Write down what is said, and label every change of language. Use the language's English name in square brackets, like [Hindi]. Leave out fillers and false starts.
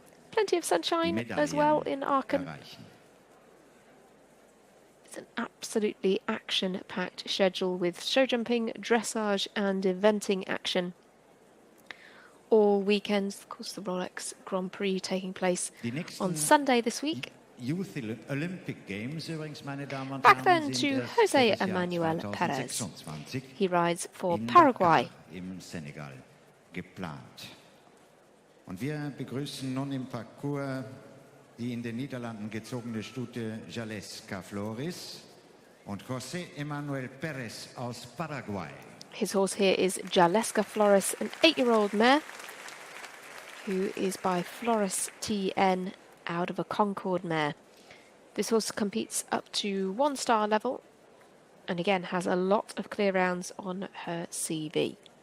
[English] Plenty of sunshine as well in Aachen. It's an absolutely action-packed schedule with show jumping, dressage and eventing action all weekends. Of course, the Rolex Grand Prix taking place on Sunday this week. [German] Youth Olympic Games, übrigens, meine Damen und [English] Back [German] Herren, [English] then to José Emmanuel Perez. He rides for Paraguay. [German] Im Senegal geplant. Und wir begrüßen nun im Parcours die in den Niederlanden gezogene Stute Jaleska Flores und José Emmanuel Perez aus Paraguay. [English] His horse here is Jaleska Flores, an 8-year-old mare who is by Flores TN out of a Concord mare. This horse competes up to 1-star level and again has a lot of clear rounds on her CV.